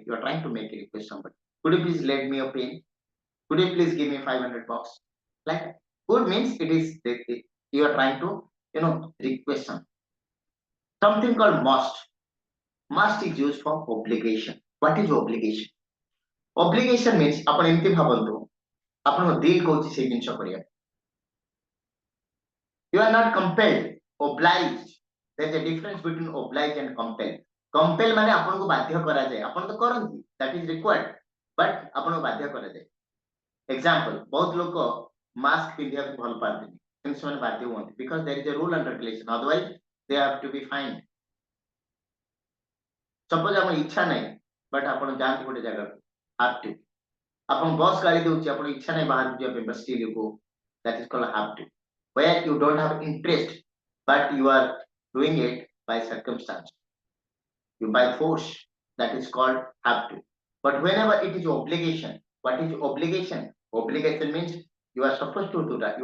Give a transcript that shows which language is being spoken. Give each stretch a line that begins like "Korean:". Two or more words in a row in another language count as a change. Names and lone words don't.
English: You are trying to make a request somebody. Could you please lend me a pen? Could you please give me 500 bucks? Like that. Could means it is you are trying to request. Something called must. Must is used for obligation. What is obligation? Obligation means
Odia: ଆପଣ ଏମିତି ଭାବନ୍ତୁ ଆପଣଙ୍କ ଦିଲ୍ କହୁଛି ସେଇ ଜିନିଷ କରିବା।
English: You are not compelled, obliged. There is a difference between oblige and compel.
Odia: Compel ମାନେ ଆପଣଙ୍କୁ ବାଧ୍ୟ କରାଯାଏ, ଆପଣ ତ କରନ୍ତି,
English: that is required, but
Odia: ଆପଣଙ୍କୁ ବାଧ୍ୟ କରାଯାଏ।
English: Example,
Odia: ବହୁତ ଲୋକ ମାସ୍କ ପିନ୍ଧିବାକୁ ଭଲ ପାଆନ୍ତିନି କିନ୍ତୁ ସେମାନେ ବାଧ୍ୟ ହୁଅନ୍ତି
English: because there is a rule and regulation, otherwise they have to be fined.
Odia: Suppose ଆପଣ ଇଚ୍ଛା ନାହିଁ but ଆପଣ ଯାଆନ୍ତି ଗୋଟେ ଜାଗାକୁ,
English: have to.
Odia: ଆପଣ ବସ୍ ଗାଳି ଦଉଛି, ଆପଣ ଇଚ୍ଛା ନାହିଁ ବାହାରକୁ ଯିବା ପାଇଁ
English: but still you go. That is called have to. Where you don't have interest but you are doing it by circumstance. You by force. That is called have to. But whenever it is obligation, what is obligation? Obligation means you are supposed to do that.